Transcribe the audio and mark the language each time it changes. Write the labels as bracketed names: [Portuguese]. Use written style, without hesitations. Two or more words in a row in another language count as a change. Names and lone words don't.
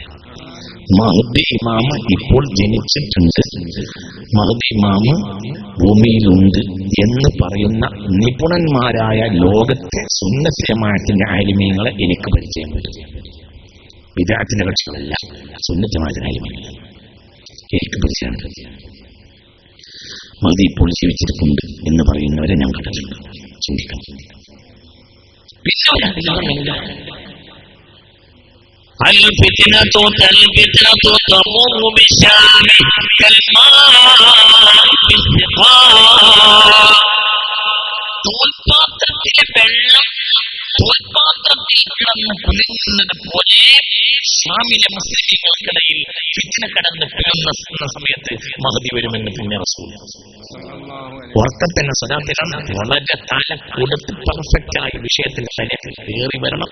[Malayalam] മഹ്ദി ഇമാമ ഇപ്പോൾ ജനിച്ചിട്ടുണ്ട്, മഹ്ദി ഇമാമ ഭൂമിയിലുണ്ട് എന്ന് പറയുന്ന നിപുണന്മാരായ ലോകത്തെ സുന്നത്ത് ജമാഅത്തിന്റെ ആലിമീങ്ങളെ എനിക്ക് പരിചയം പറ്റും. ബിദ്അത്തിന്റെ കക്ഷികളല്ല, സുന്നത്ത് ജമാഅത്തിന്റെ ആലിമീങ്ങൾ എനിക്ക് പരിചയമുണ്ട്. മഹ്ദി ഇപ്പോൾ ജീവിച്ചിരിപ്പുണ്ട് എന്ന് പറയുന്നവരെ ഞാൻ കണ്ടിട്ടുണ്ട്. ചിന്തിക്കണം. [Arabic] الفتنة تمر بالشام كالماء بالسقاء. [Malayalam] തോൽപാത്രത്തിലെ വെള്ളം തോൽപാത്രത്തിൽ കിടന്ന് കുലുങ്ങുന്നത് പോലെ ഷാമിലെ മുസ്ലിംകൾക്കിടയിൽ ഫിത്ന കടന്ന് പിളർന്ന സമയത്ത് മഹ്ദി വരുമെന്ന് പിന്നെ റസൂൽ ഉറക്കത്തന്നെ സ്വലാത്തിലാണ് വളരെ തല കൊടുത്ത് പെർഫെക്റ്റ് ആയ വിഷയത്തിന്റെ ശരീരത്തിൽ കയറി വരണം.